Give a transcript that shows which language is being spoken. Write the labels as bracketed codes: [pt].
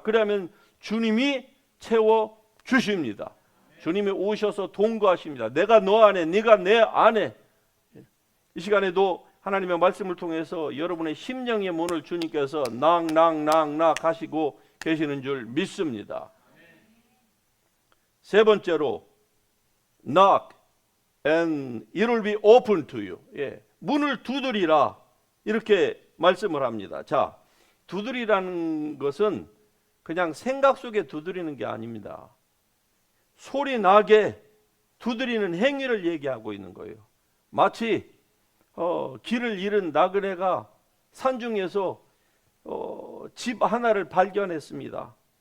[ko] 그러면 주님이 채워 주십니다. 주님이 오셔서 동거하십니다. 내가 너 안에, 네가 내 안에. 이 시간에도 하나님의 말씀을 통해서 여러분의 심령의 문을 주님께서 낙낙낙낙 하시고 계시는 줄 믿습니다. 세 번째로 [en] knock and it will be open to you. [ko] 문을 두드리라, 이렇게 말씀을 합니다. 자, 두드리라는 것은 그냥 생각 속에 두드리는 게 아닙니다. 소리 나게 두드리는 행위를 얘기하고 있는 거예요. 마치 길을 잃은 나그네가 산중에서 집 하나를 발견했습니다.